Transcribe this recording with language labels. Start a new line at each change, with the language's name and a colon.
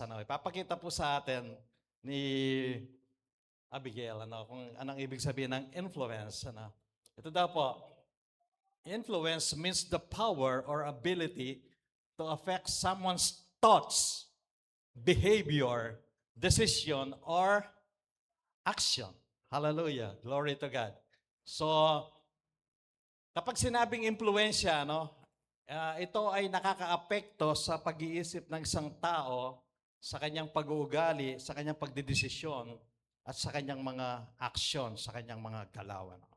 Filipino: Ipapakita po sa atin ni Abigail kung anong ibig sabihin ng influence. Ito daw po,
English: influence means the power or ability to affect someone's thoughts, behavior, decision, or action. Hallelujah. Glory to God.
Filipino: So, kapag sinabing impluensya, ito ay nakakaapekto sa pag-iisip ng isang tao, sa kanyang pag-uugali, sa kanyang pagdidesisyon, at sa kanyang mga aksyon, sa kanyang mga galawan.